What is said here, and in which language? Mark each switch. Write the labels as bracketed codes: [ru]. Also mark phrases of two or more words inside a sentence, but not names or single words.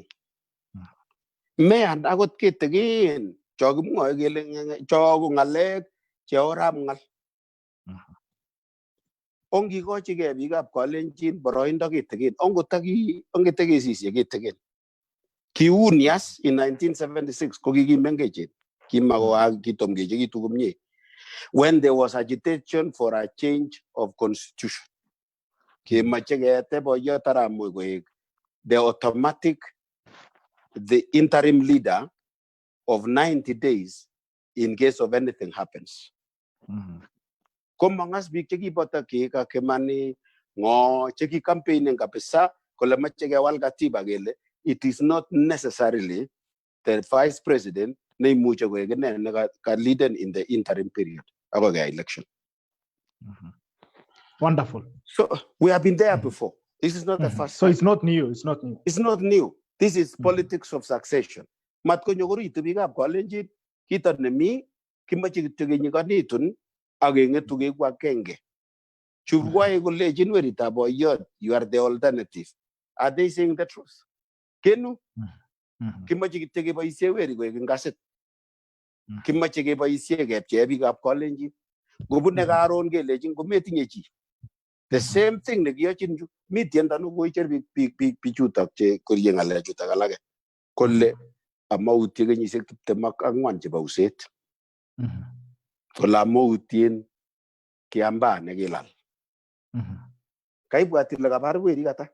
[kln] Meyan akot kitigin cho kimwoe kele cho ko ng'alek cheorab ng'al. Ongikochigei biikab Kalenjin boroindo kitigin. Ongetekesisye kitigin. Kiunias in 1976 ko kikimengechen. Kitomkechekitu komie. [en] When there was agitation for a change of constitution. The interim leader of 90 days in case of anything happens. [kln] Komangas biik chekipata keka kemani ngo cheki campaigning kabisa kole mache kewal katiba kele [en] it is not necessarily the vice president [kln] ne imuche koek ne ka leaden [en] in the interim period [kln] ako [en] the election. Wonderful. So we have been there before. This is not the first So time. it's not new. It's not new. It's not new. This is politics of succession. [kln] Mat ko nyogoro itubikab Kalenjin kita nemi kimache kitegenyikanitun agengetu kekwa kenge. Churwae kole jinwerita boyot, [en] you are the alternative. Are they saying the truth? [kln] Kenu? Kimache kitegebaisye weri koek ngasit. Kimache kebaisye kepche bikab Kalenjin. Gobune karon kelejin kometinye chi. [en] The same thing [kln] nekiyochin ju. Mi tiendo no koicher bichutok che korye ngalechutok alake. Kole amautie kenyisiek 24 chebo uset. Kole amautien kiamba nekilal. Kaibwat ile kabar weri kata.